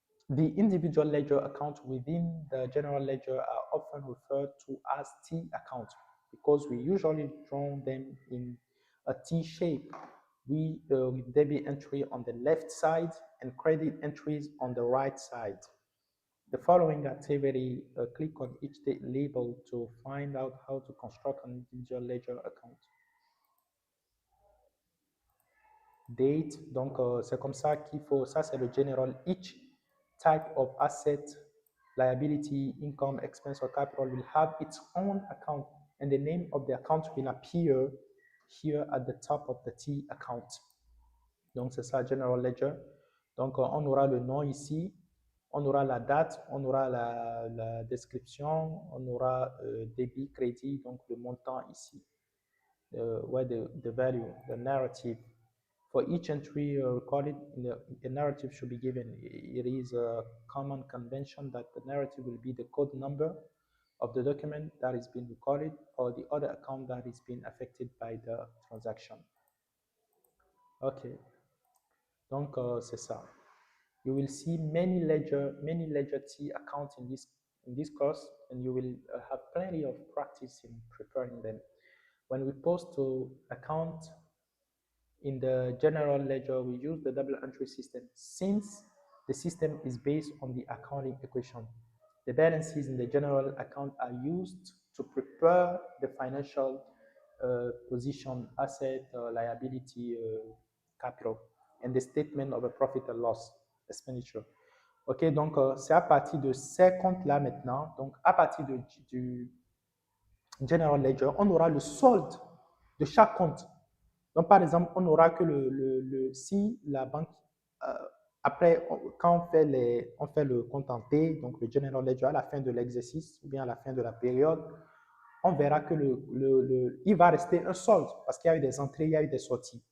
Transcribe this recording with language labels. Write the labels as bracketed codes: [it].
[en] The individual ledger accounts within the general ledger are often referred to as T accounts because we usually draw them in a T shape. With debit entry on the left side and credit entries on the right side. The following activity, click on each date label to find out how to construct an individual ledger account. [fr] Date, donc c'est comme ça qu'il faut, ça c'est le general. [en] Each type of asset, liability, income, expense, or capital will have its own account and the name of the account will appear here at the top of the T account. [fr] Donc c'est ça, general ledger. Donc on aura le nom ici, on aura la date, on aura la description, on aura débit, crédit, donc le montant ici. [en] Where the value, the narrative. For each entry recorded, the narrative should be given. It is a common convention that the narrative will be the code number of the document that is being recorded or the other account that is being affected by the transaction. Okay. [fr] Donc, c'est ça. [en] You will see many ledger T accounts in this course, and you will have plenty of practice in preparing them. When we post to account in the general ledger, we use the double entry system since the system is based on the accounting equation. The balances in the general account are used to prepare the financial position, asset, liability, capital, and the statement of a profit and loss expenditure. [fr] OK, donc c'est à partir de ces comptes-là maintenant, donc à partir du General Ledger, on aura le solde de chaque compte. Donc par exemple, on n'aura que si la banque, après, quand on fait le compte en T, donc le General Ledger à la fin de l'exercice ou bien à la fin de la période, on verra que il va rester un solde parce qu'il y a eu des entrées, il y a eu des sorties.